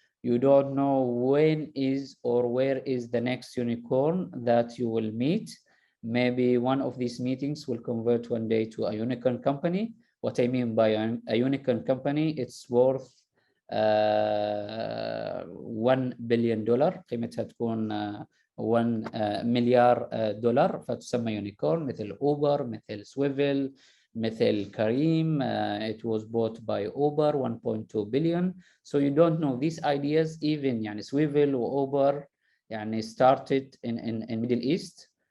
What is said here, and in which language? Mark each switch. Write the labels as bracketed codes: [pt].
[en] You don't know when is or where is the next unicorn that you will meet. Maybe one of these meetings will convert one day to a unicorn company. What I mean by a unicorn company, it's worth $1 billion. [ar] قيمتها تكون 1 مليار دولار، فتسمى يونيكورن، مثل أوبر، مثل سويفل، مثل كريم. [en] It was bought by Uber, 1.2 billion. So you don't know these ideas. Even يعني Swvl وأوبر يعني started in Middle East.